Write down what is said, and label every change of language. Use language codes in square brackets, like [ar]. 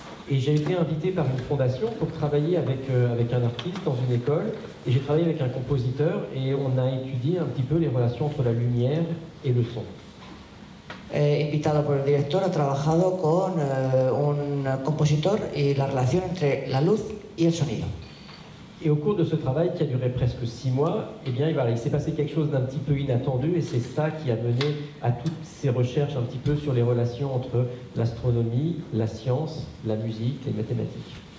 [fr] Et j'ai été invité par une fondation pour travailler avec un artiste dans une école, et j'ai travaillé avec un compositeur, et on a étudié un petit peu les relations entre la lumière et le son. [es] Invitado por el director, ha trabajado con un compositor y la relación entre la luz y el sonido. [fr] Et au cours de ce travail qui a duré presque 6 mois, eh bien, voilà, il s'est passé quelque chose d'un petit peu inattendu et c'est ça qui a mené à toutes ces recherches un petit peu sur les relations entre l'astronomie, la science, la musique, les mathématiques.